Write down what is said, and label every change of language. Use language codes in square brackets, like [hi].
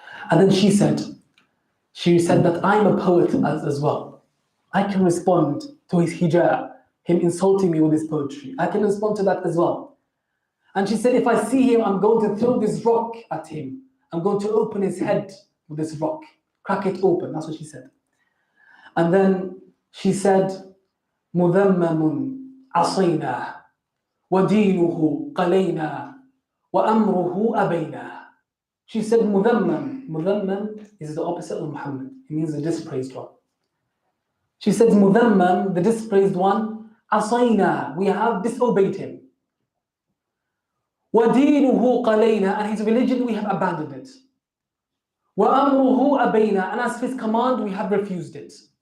[en] And then she said that I'm a poet as well. I can respond to his hijab, him insulting me with his poetry. I can respond to that as well. And she said, if I see him, I'm going to throw this rock at him. I'm going to open his head with this rock, crack it open. That's what she said. And then she said, [ar] مذمم عصينا ودينه قلينا وأمره أبينا. [en] She said, مذمم. Mudhammam is the opposite of Muhammad. It means the dispraised one. She said, مذمم, the dispraised one, [ar] عصينا, [en] we have disobeyed him. [ar] وَدِينُهُ قَلَيْنَا, [en] and his religion we have abandoned it. [ar] وَأَمْرُهُ أَبَيْنَا, [en] and as for his command we have refused it.